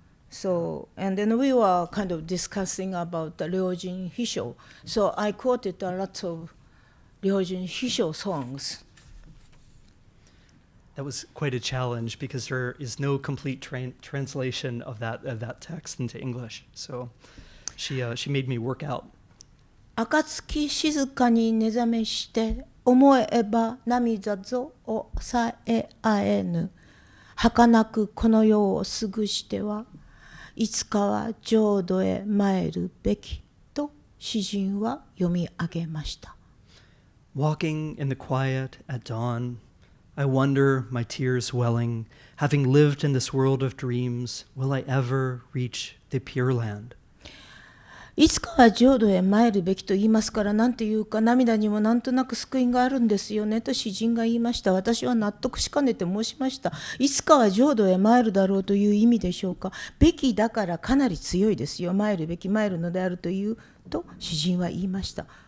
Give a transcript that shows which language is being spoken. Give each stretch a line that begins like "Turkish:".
English: So, and then we were kind of discussing about the Ryojin Hisho. So I quoted a lot of Ryojin Hisho songs. That was quite a challenge because there is no complete translation of that text into English. So she made me work out.
Japanese: 暁静かに寝覚めして思えば涙ぞ抑えあえぬ儚くこの世を過ぐしてはいつかは浄土へ参るべきと詩人は読み上げました。
English: Walking in the quiet at dawn, I wonder, my tears welling, having lived in this world of dreams, will I ever reach the Pure Land?
Japanese: いつかは浄土へ参るべきと言いますから、なんていうか涙にもなんとなく救いがあるんですよねと詩人が言いました。私は納得しかねて申しました。いつかは浄土へ参るだろうという意味でしょうか。べきだからかなり強いですよ。参るべき、参るのであるというと詩人は言いました。